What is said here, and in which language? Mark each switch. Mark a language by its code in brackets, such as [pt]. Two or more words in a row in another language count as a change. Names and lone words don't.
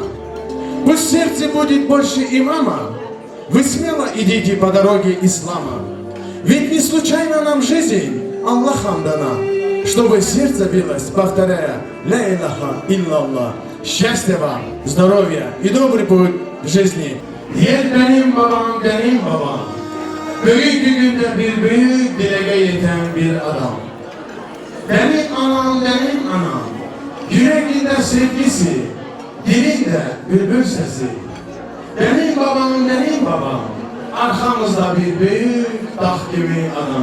[ru] Пусть в сердце будет больше имама. Вы смело идите по дороге ислама. Ведь не случайно нам жизнь Аллахом дана, чтобы сердце билось, повторяя [ar] «لا إله إلا الله». [ru] Счастья вам, здоровья и добрый путь в жизни. [tr] Yer benim babam, benim babam. Büyük günde bir büyük dilege yeten bir adam. Benim anam, benim anam. Yüreğinde sevgisi, dilinde bülbül sesi. Benim babam, benim babam. Arkamızda bir büyük dağ gibi anam.